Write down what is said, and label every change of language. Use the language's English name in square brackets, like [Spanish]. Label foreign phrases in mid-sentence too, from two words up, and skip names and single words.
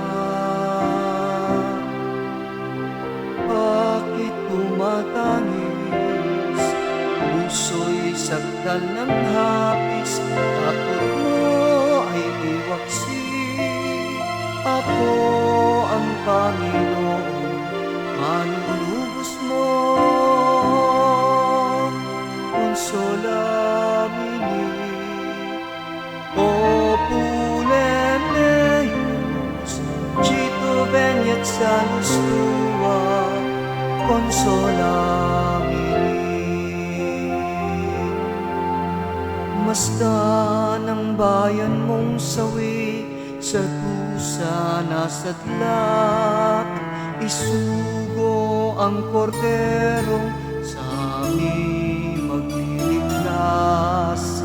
[Filipino] Bakit tumatangis? Puso'y sakdal ng hapis, takot mo ay iwaksi. Ako ang Panginoon, manunubos mo. [Latin] Consolamini, popule meius, cito veniet salus tua. Consolamini. [Filipino] Masdan ang bayan mong sawi, sa dusa nasadlak, isugo ang korderong sa aming magliligtas.